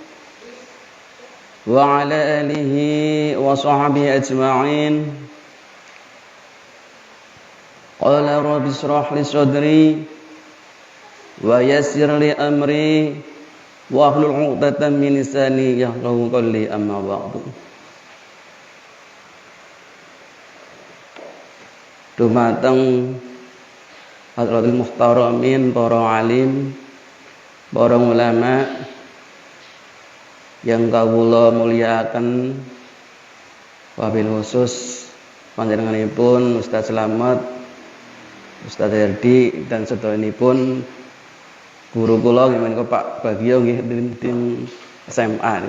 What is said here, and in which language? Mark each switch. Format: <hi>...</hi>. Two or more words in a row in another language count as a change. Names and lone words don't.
<ar>وعلى آله وصحبه أجمعين. قال رب اشرح لي صدري ويسر لي أمري واحلل عقدة من لساني يفقهوا قولي، أما بعد.</ar> <jv>Dumateng</jv> <ar>حضرة المحترمين,</ar> <jv>para alim, para ulama yang kawula mulyakaken,</jv> <ar>وبالخصوص</ar> <jv>panjenenganipun Ustaz Slamet, Ustaz Herdi dan sedayanipun guru kula nggih Pak Bagio nggih tim SMA.</jv>